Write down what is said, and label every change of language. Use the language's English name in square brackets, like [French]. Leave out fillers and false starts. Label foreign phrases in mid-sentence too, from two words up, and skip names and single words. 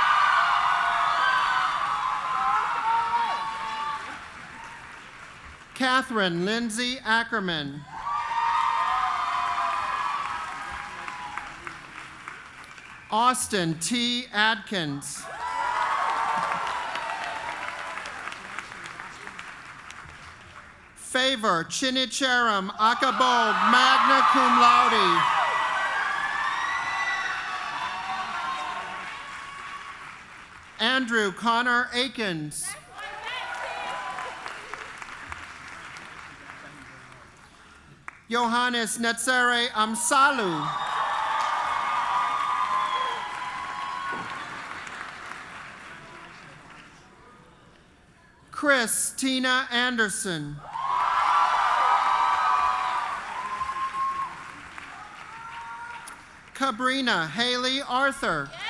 [English] Catherine Lindsay Ackerman. Austin T. Adkins. Favor Chinicheram Akabog, [Latin] magna cum laude. [English] Andrew Connor Akins. Johannes Netzere Amsalu. Chris Tina Anderson. Cabrina Haley Arthur.